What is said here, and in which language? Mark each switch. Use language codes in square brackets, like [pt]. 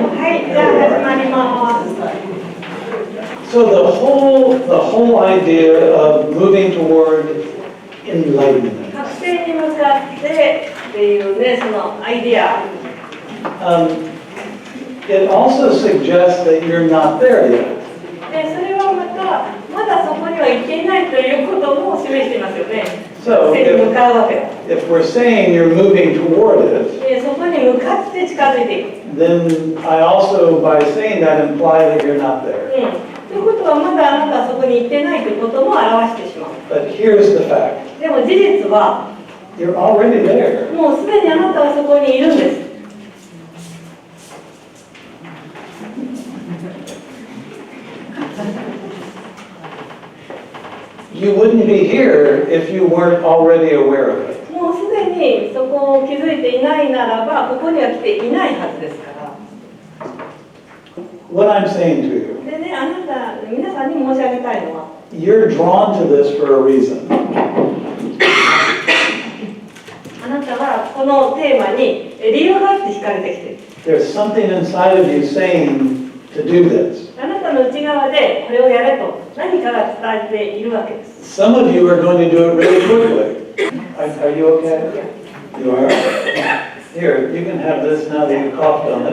[ja] はい、じゃあ始まります。 [en] So the whole idea of moving toward enlightenment. [ja] 覚醒に向かってっていうね、そのアイデア。 [en] It also suggests that you're not there yet. [ja] で、それはまだそこには行けないということも示していますよね。 [en] So [ja] 覚醒に向かうわけだ。 [en] if we're saying you're moving toward it, [ja] で、そこに向かって近づいていく。 [en] then I also, by saying that, imply that you're not there. [ja] ということはまだあなたはそこに行ってないということも表してしまう。 [en] But here's the fact. [ja] でも事実は、 [en] You're already there. [ja] もうすでにあなたはそこにいるんです。 [en] You wouldn't be here if you weren't already aware of it. [ja] もうすでにそこを気づいていないならば、ここには来ていないはずですから。 [en] What I'm saying to you, [ja] でね、皆さんに申し上げたいのは、 [en] you're drawn to this for a reason. [ja] あなたはこのテーマに理由があって惹かれてきている。 [en] There's something inside of you saying to do this. [ja] あなたの内側でこれをやれと何かが伝えているわけです。 [en] Some of you are going to do it really quickly. Are you okay? You are? Here, you can have this now that you coughed on it.